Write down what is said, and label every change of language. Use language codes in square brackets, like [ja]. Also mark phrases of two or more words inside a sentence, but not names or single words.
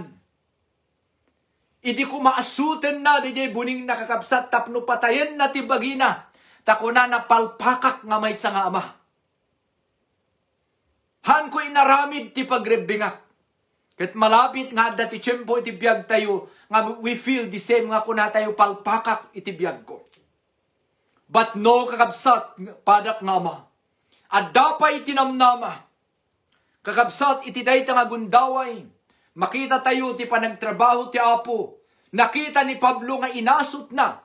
[ilo] Idi ko maasuten na, di buning nakakabsat, tapno patayen na ti bagina, takuna na palpakak nga may nga ama. Han ko inaramid ti pagrebingak. Ket malapit nga dati tiyempo iti biyag tayo, nga [en] we feel the same [ilo] nga kuna tayo palpakak iti biyag ko. But no kakabsat, padak nga ama. At dapay tinamnama. Kakabsat iti dayta nga gundaway. Makita tayo ti panagtrabaho ti apo. Nakita ni Pablo nga inasot na.